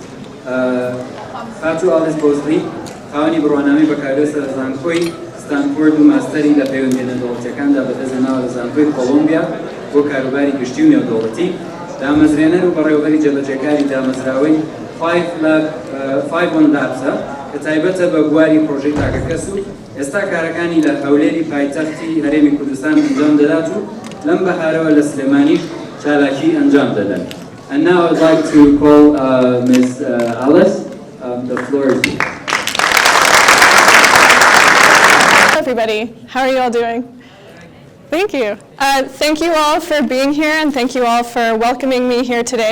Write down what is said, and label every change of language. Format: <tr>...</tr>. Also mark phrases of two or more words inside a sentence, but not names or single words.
<ckb>خاتو ئاڵێس بۆزلی خاوەنی بڕوانامەی بەکارهێنەر لە زانکۆی ستانفۆرد و ماستەری لە پەیوەندیە دەوڵەتیەکاندا بەدەستهێناوە لە زانکۆی کۆڵۆمبیا بۆ کاروباری گشتی و نێودەوڵەتی دامەزرێنەر و بەڕێوەبەری جێبەجێکاری دامەزراوەی 5 لاکسە کە تایبەتە بە بواری پرۆژەی تاکەکەس و ئێستا کارەکانی لە هەولێری پایتەختی هەرێمی کوردستان ئەنجام دەدات و لەم بەهارەوە لە سلێمانیش چالاکی ئەنجام دەدەن.</ckb> <en>And now I'd like to call Ms. Alice. The floor is yours. Hello everybody, how are you all doing? Thank you. Thank you all for being here and thank you all for welcoming me here today.</en>